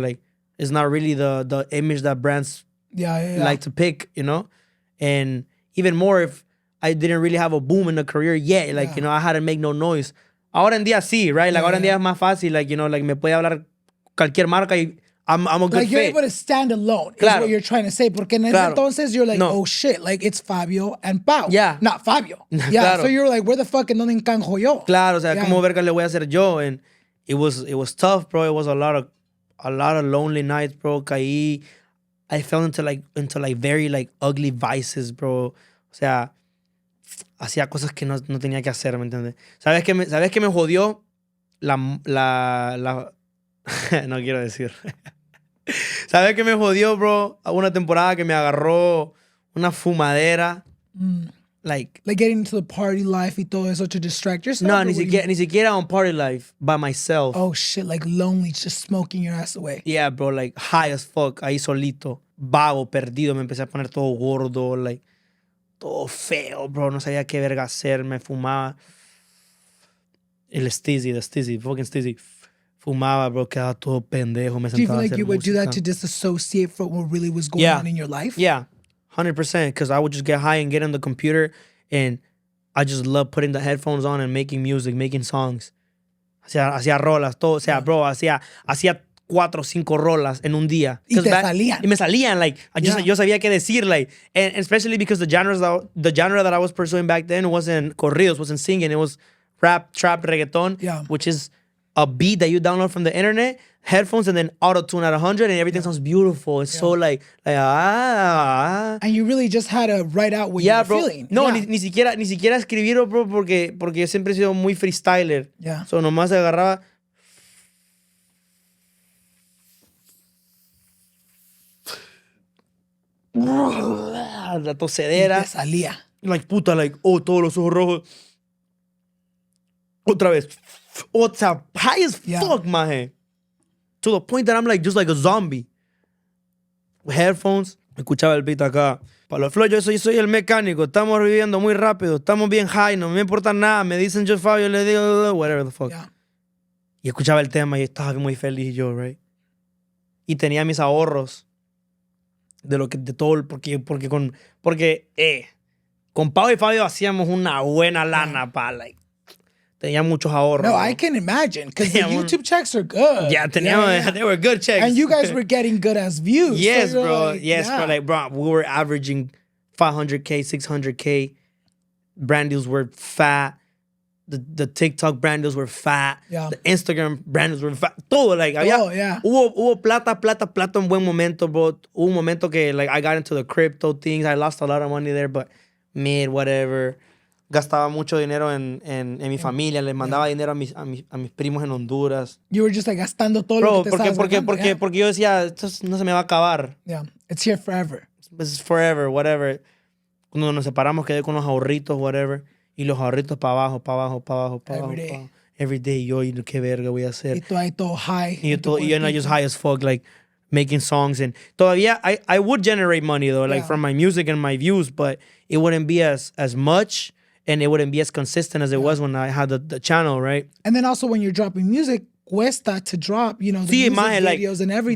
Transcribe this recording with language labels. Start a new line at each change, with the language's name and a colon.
English: Like, it's not really the image that brands like to pick, you know? And even more if I didn't really have a boom in the career yet. Like, you know, I hadn't made no noise.
Spanish: Ahora en día sí,
English: right?
Spanish: Like, ahora en día es más fácil. Like, you know, like, me puede hablar cualquier marca y
English: I'm a good like, you're fit. able to stand alone, is what you're trying to say.
Spanish: Porque en ese entonces
English: you're like, oh shit, like, it's Fabio and Pau. Yeah. Not Fabio. Yeah, so you're like, where the fuck
Spanish: en donde encajo yo? Claro, o sea, ¿cómo verga le voy a hacer yo?
English: And it was tough, bro. It was a lot of lonely nights, bro.
Spanish: Caí.
English: I fell into very like ugly vices,
Spanish: bro. O sea, hacía cosas que no tenía que hacer, ¿me entiendes? ¿Sabes qué me jodió? La no quiero decir. ¿Sabes qué me jodió, bro? Una temporada que me agarró una fumadera.
English: Like getting into the party life
Spanish: y todo eso
English: to distract yourself? No,
Spanish: ni siquiera
English: on party life by myself. Oh shit, like lonely, just smoking your ass away.
Spanish: Yeah, bro, like
English: high as fuck,
Spanish: ahí solito, vago, perdido, me empecé a poner todo gordo, like, todo feo, bro, no sabía qué verga hacer, me fumaba.
English: The Stizzy, fucking Stizzy.
Spanish: Fumaba, bro, quedaba todo pendejo, me sentaba a hacer música.
English: Do you feel like you would do that to disassociate from what really was going on in your life? Yeah. 100%, because I would just get high and get on the computer, and I just love putting the headphones on and making music, making songs.
Spanish: Hacía rolas, todo. O sea, bro, hacía 4 o 5 rolas en un día. Y te salían. Y me salían, like, yo sabía qué decir,
English: like, and especially because the genre that I was pursuing back then wasn't corridos, wasn't singing, it was rap, trap, reggaeton, which is a beat that you download from the internet, headphones, and then auto-tune at 100, and everything sounds beautiful. It's so like. And you really just had to write out what you were feeling.
Spanish: No, ni siquiera escribirlo, bro, porque yo siempre he sido muy freestyler.
English: Yeah.
Spanish: So nomás agarraba. La tosedera. Y te salía. Like, puta, like, todos los ojos rojos. Otra vez. O sea,
English: high as fuck,
Spanish: maje.
English: To the point that I'm like, just like a zombie.
Spanish: Headphones, escuchaba el beat acá. Para los flows, yo soy el mecánico. Estamos viviendo muy rápido. Estamos bien high. No me importa nada. Me dicen yo Fabio, le digo,
English: whatever the fuck. Yeah.
Spanish: Y escuchaba el tema y estaba muy feliz yo,
English: right?
Spanish: Y tenía mis ahorros. De todo, porque con Pau y Fabio hacíamos una buena lana, pa, like. Tenía muchos ahorros.
English: No, I can imagine, because the YouTube checks are good. Yeah, they were good checks. And you guys were getting good as views. Yes, so bro. Like, yes, bro. Like, bro, we were averaging 500K, 600K. Brand deals were fat. The TikTok brand deals were fat. Yeah. The Instagram brand deals were fat. Todo, like,
Spanish: hubo plata en buen momento,
English: bro. Hubo un momento que, like, I got into the crypto things. I lost a lot of money there, but mid, whatever.
Spanish: Gastaba mucho dinero en mi familia. Les mandaba dinero a mis primos en Honduras.
English: You were just like
Spanish: gastando todo lo que te estabas ganando. Porque yo decía, esto no se me va a acabar.
English: Yeah, it's here forever. It's forever, whatever.
Spanish: Cuando nos separamos quedé con los ahorritos, whatever. Y los ahorritos para abajo.
English: every day.
Spanish: Yo,
English: you know,
Spanish: qué verga voy a hacer. Y tú ahí todo
English: high. Y you're not just high as fuck, like making songs. And
Spanish: todavía,
English: I would generate money though, like from my music and my views, but it wouldn't be as much and it wouldn't be as consistent as it was when I had the channel, right? And then also when you're dropping music,
Spanish: cuesta
English: to drop, you know, the music videos and everything.